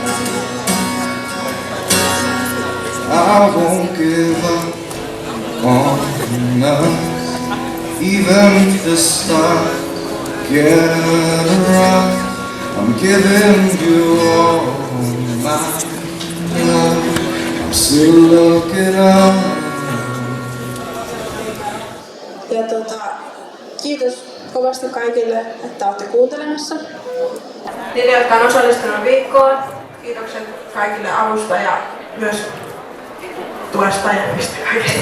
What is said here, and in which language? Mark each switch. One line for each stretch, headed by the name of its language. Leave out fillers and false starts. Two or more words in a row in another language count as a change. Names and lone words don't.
English: I won't give up on enough. Even if the stars get rough, I'm giving you all my love. I'm still looking up.
Finnish: Ja kiitos kovasti kaikille, että olette kuuntelemassa. Niille, jotka on osallistunut viikkoon, kiitokset kaikille avusta ja myös tuesta ja mistä kaikesta.